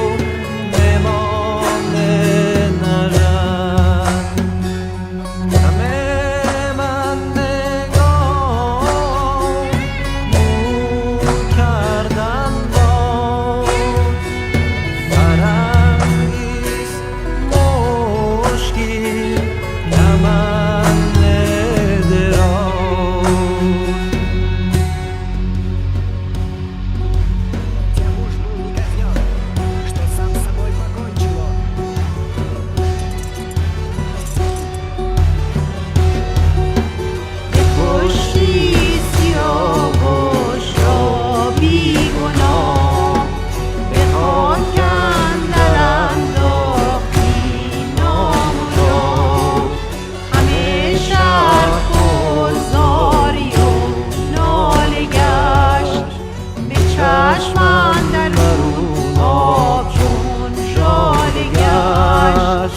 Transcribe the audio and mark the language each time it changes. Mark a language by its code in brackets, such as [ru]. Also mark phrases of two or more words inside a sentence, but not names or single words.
[fa] بمانده نژند همه بندگان مو کردن باز فرنگیز مشکی کمند دراز [ru] Тебя муж был не казнен, что сам с собой покончил он. [fa] بکشتی سیاوش را بیگناه به خاک اندر انداختی نام و جاه همه شهر پر زاری و ناله گشت به چشم اندرون آب چون ژاله گشت